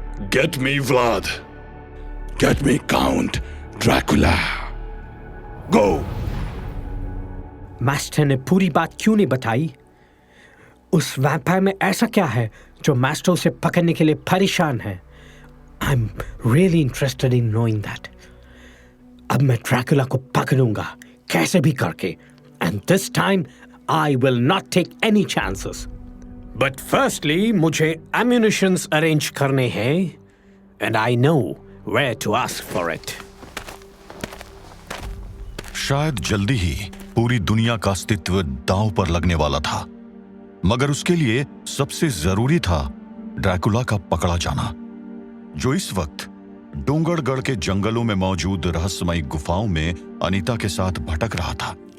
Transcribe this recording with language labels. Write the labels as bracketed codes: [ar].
[en] Get me Vlad. Get me Count Dracula. Go. [hi] Master ने पूरी बात क्यों नहीं बताई? उस वैम्पायर में ऐसा क्या है जो मास्टर उसे पकड़ने के लिए परेशान है? [en] I'm really interested in knowing that. [hi] अब मैं ड्रैकुला को पकड़ूंगा कैसे भी करके, [en] and this time I will not take any chances. But firstly [hi] मुझे ammunitions arrange करने हैं, [en] and I know where to ask for it. [hi] शायद जल्दी ही पूरी दुनिया का अस्तित्व दांव पर लगने वाला था, मगर उसके लिए सबसे जरूरी था ड्रैकुला का पकड़ा जाना, जो इस वक्त डोंगरगढ़ के जंगलों में मौजूद रहस्यमयी गुफाओं में अनीता के साथ भटक रहा था।